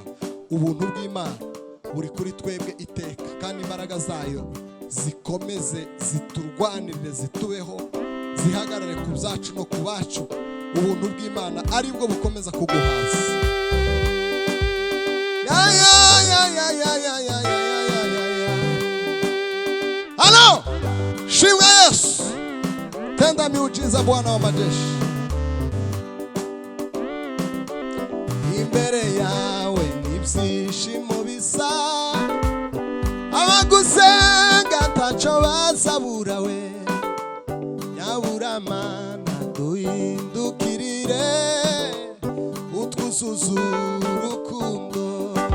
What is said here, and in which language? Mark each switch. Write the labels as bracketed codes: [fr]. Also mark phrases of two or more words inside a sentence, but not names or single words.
[rw] Ubuntu bw'Imana buri kuri twebwe iteka, kandi imbaraga zayo zikomeze ziturwanirire, zitubeho, zihagarare ku byacu no ku bacu. Ubuntu bw'Imana ari bwo bukomeza kuguhaza. [sw] Halo, shimwa Yesu, tenda miujiza Bwana wa majeshi. [rw] Imbere yawe n'ibyishimo bisa, abagusenga ntacyo bazabura we. Nyabura Mana duhindukirire, utwuzuze urukundo.